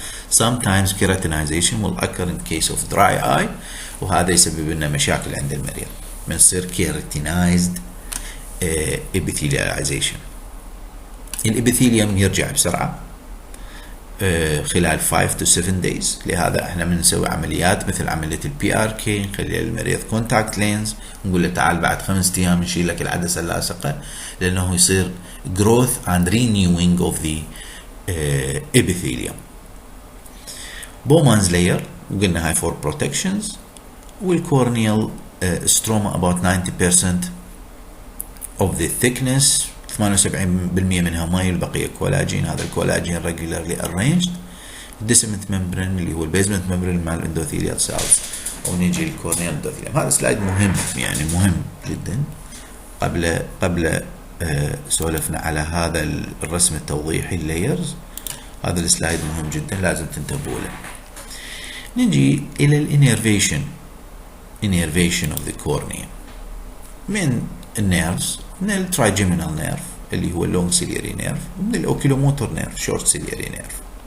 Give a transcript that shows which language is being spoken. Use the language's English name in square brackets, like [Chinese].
[English] Sometimes keratinization will occur in case of dry eye [Arabic] وهذا يسبب لنا مشاكل عند المريض. بنصير [English] keratinized epithelialization. [Arabic] الإبيثيليوم يرجع بسرعة خلال [English] 5 to 7 days. [Arabic] لهذا احنا بنسوي عمليات مثل عملية PRK، نخلي المريض كونتاكت لينز، نقول له تعال بعد 5 أيام نشيل لك العدسة اللاصقة، لأنه يصير [English] growth and renewing of the epithelium. Bowman's layer [Arabic] وقلنا هاي [English] for protections. والcorneal stroma about 90% of the thickness، 78% [Arabic] منها ماي، البقية كولاجين. هذا الكولاجين [English] regularly arranged. descent membrane [Arabic] اللي هو البيزمنت membrane مع الاندوثيليال cells. ونجي الكورنيال اندوثيليوم. هذا سلايد مهم، يعني مهم جدا. قبل سولفنا على هذا الرسم التوضيحي اللايرز. هذا السلايد مهم جدا لازم تنتبهوا له. نجي إلى الانيرفيشن [English] of the cornea [Arabic] من النيرفز، من الترايجيمينال نيرف اللي هو اللونج سيلياري نيرف، ومن الاوكيلوموتور نيرف شورت سيلياري نيرف.